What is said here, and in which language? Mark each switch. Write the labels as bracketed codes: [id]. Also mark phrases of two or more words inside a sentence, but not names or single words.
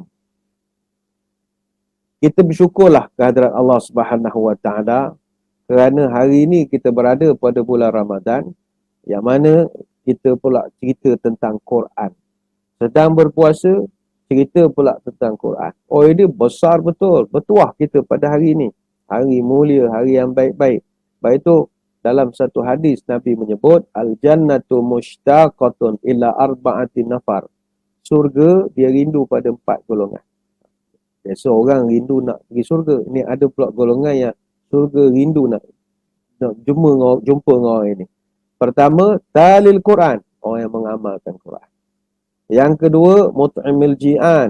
[ms] Kita bersyukurlah kehadrat Allah [ar] سبحانه وتعالى [ms] kerana hari ini kita berada pada bulan Ramadan, yang mana kita pula cerita tentang Quran. Sedang berpuasa, cerita pula tentang Quran. Oh, ini besar betul. Bertuah kita pada hari ini. Hari mulia, hari yang baik-baik. Baik itu, dalam satu hadis Nabi menyebut, [ar] الجنة مشتاقة إلى أربعة نفر. [ms] Surga, dia rindu pada 4 golongan. Biasa orang rindu nak pergi surga. Ini ada pula golongan yang surga rindu nak jumpa dengan orang ini. Pertama, [ar] تالي القرآن. [ms] Orang yang mengamalkan Quran. Yang kedua, [ar] مطعم الجيعان.